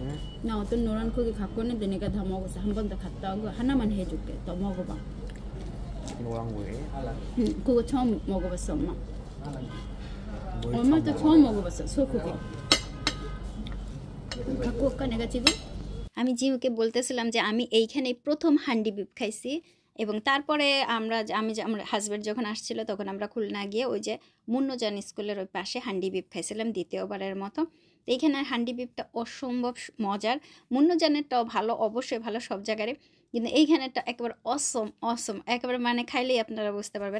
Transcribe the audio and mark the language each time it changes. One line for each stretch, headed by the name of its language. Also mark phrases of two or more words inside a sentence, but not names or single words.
Korean: 나 어떤 노란 고기 갖고 있는데 내가 다 먹었어. 한 번 더 갔다 오고 하나만 해줄게. 더 먹어봐. 노란고기? 그거 처음 먹어봤어 엄마. 뭘 엄마 도 처음 처음 먹어봤어 소고기. 갖고 올까 내가 지금?
Bangla: আমি জিউকে বলতেছিলাম যে আমি এইখানে প্রথম হান্ডি বিফ খাইছি। এবং তারপরে আমার হাজব্যান্ড যখন আসছিল তখন আমরা খুলনা গিয়ে ওই যে মুন্নজান স্কুলের ওই পাশে হান্ডি বিপ খাইছিলাম দ্বিতীয়বারের মতো। তো এইখানে হান্ডি বিপটা অসম্ভব মজার, মুন্নজানেরটাও ভালো, অবশ্যই ভালো সব জায়গায়, কিন্তু এইখানেরটা একেবারে অসম একেবারে, মানে খাইলেই আপনারা বুঝতে পারবেন।